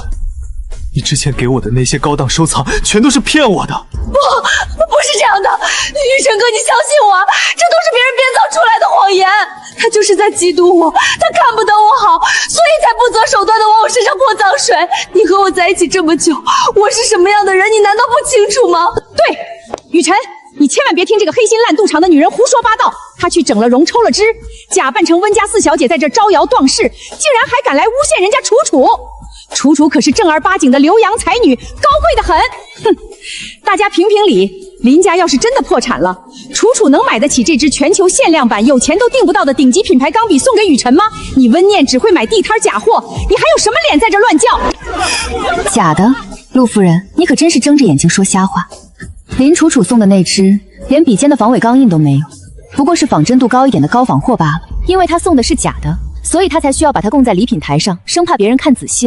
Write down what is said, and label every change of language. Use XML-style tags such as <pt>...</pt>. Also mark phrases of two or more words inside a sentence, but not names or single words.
<zh>你之前給我的那些高檔收藏全都是騙我的？不是這樣的，宇辰哥，你相信我，這都是別人編造出來的謊言。他就是在嫉妒我，他看不得我好，所以才不擇手段的往我身上潑髒水。你和我在一起這麼久，我是什麼樣的人，你難道不清楚嗎？對，雨辰，你千萬別聽這個黑心爛賭場的女人胡說八道。她去整了容，抽了脂，假扮成溫家四小姐在這招搖蕩世，竟然還敢來誣陷人家楚楚。楚楚可是正兒八經的留洋才女，高貴得很。哼，大家評評理，林家要是真的破產了，楚楚能買得起這支全球限量版有錢都訂不到的頂級品牌鋼筆送給雨辰嗎？你溫念只會買地攤假貨，你還有什麼臉在這亂叫？假的，陸夫人，你可真是睜着眼睛說瞎話。林楚楚送的那支連筆尖的防偽鋼印都沒有，不過是仿真度高一點的高仿貨罷了。因為他送的是假的，所以他才需要把它供在禮品台上，生怕別人看仔細了。</zh>